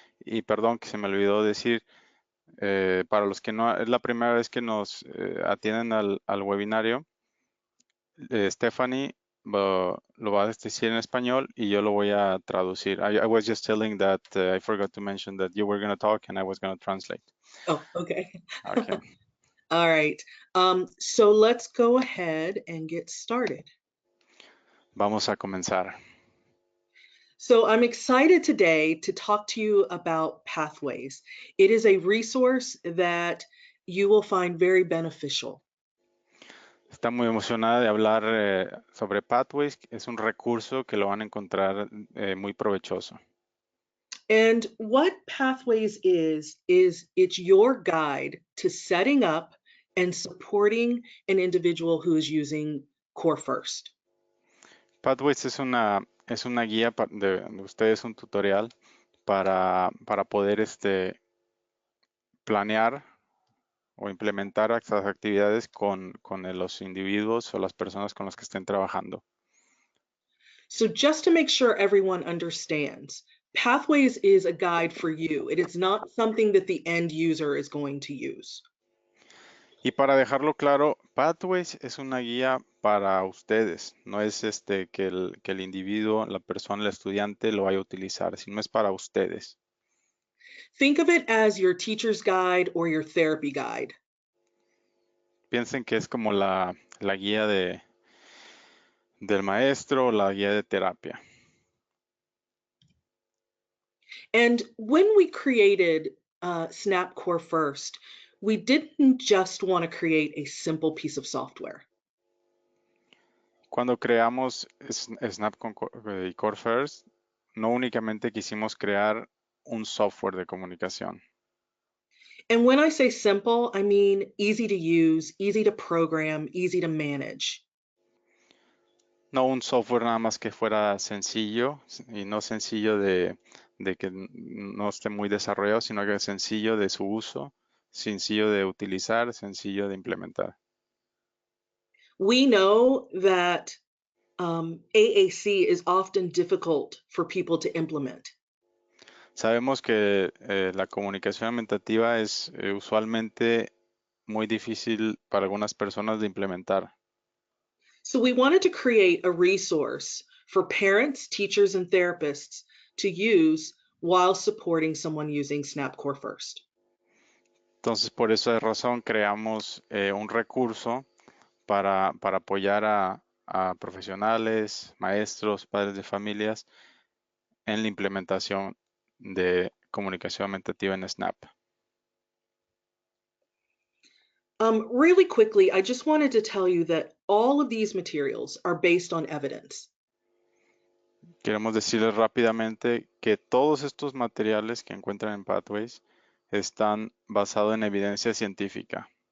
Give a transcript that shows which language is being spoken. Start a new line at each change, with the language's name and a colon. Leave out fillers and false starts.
Spanish: Y perdón que se me olvidó decir, para los que no, es la primera vez que nos atienden al webinario, Stephanie lo va a decir en español y yo lo voy a traducir.
English: I was just telling that I forgot to mention that you were going to talk and I was going to translate. Oh, okay. Okay, All right. So let's go ahead and get started.
Spanish: vamos a comenzar.
English: So I'm excited today to talk to you about Pathways. It is a resource that you will find very beneficial.
Spanish: Está muy emocionada de hablar sobre Pathways. Es un recurso que lo van a encontrar muy provechoso.
English: And what Pathways is it's your guide to setting up and supporting an individual who is using Core First.
Spanish: Pathways es una guía de ustedes, un tutorial para poder planear o implementar estas actividades con los individuos o las personas con las que estén trabajando.
English: So just to make sure everyone understands, Pathways is a guide for you. It is not something that the end user is going to use.
Spanish: Y para dejarlo claro, Pathways es una guía para ustedes, no es que el individuo, la persona, el estudiante lo vaya a utilizar, sino es para ustedes.
English: Think of it as your teacher's guide or your therapy guide.
Spanish: Piensen que es como la guía del maestro o la guía de terapia.
English: And when we created Snap Core First, we didn't just want to create a simple piece of software.
Spanish: Cuando creamos Snap y Core First, no únicamente quisimos crear un software de comunicación.
English: And when I say simple, I mean easy to use, easy to program, easy to manage.
Spanish: No un software nada más que fuera sencillo y no sencillo de que no esté muy desarrollado, sino que sencillo de su uso, sencillo de utilizar, sencillo de implementar.
English: We know that AAC is often difficult for people to implement.
Spanish: Sabemos que la comunicación aumentativa es usualmente muy difícil para algunas personas de implementar.
English: So we wanted to create a resource for parents, teachers, and therapists to use while supporting someone using Snap Core First.
Spanish: Entonces, por esa razón creamos un recurso para apoyar a profesionales, maestros, padres de familias en la implementación de comunicación aumentativa en Snap.
English: Really quickly, I just wanted to tell you that all of these materials are based on evidence.
Spanish: Queremos decirles rápidamente que todos estos materiales que encuentran en Pathways están basados en evidencia científica.